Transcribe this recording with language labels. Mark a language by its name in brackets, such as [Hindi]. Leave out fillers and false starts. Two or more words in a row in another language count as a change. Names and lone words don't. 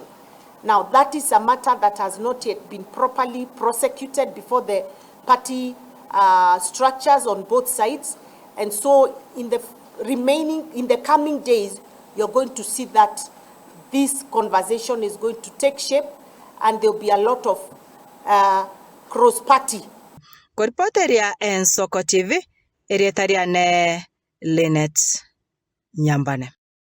[English] Now, that is a matter that has not yet been properly prosecuted before the party structures on both sides. And so in the coming days, you're going to see that this conversation is going to take shape and there'll be a lot of cross-party. [Swahili] Kwa ripoti ya [Gusii] Nsoko TV, erietaria ne Linet Nyambane.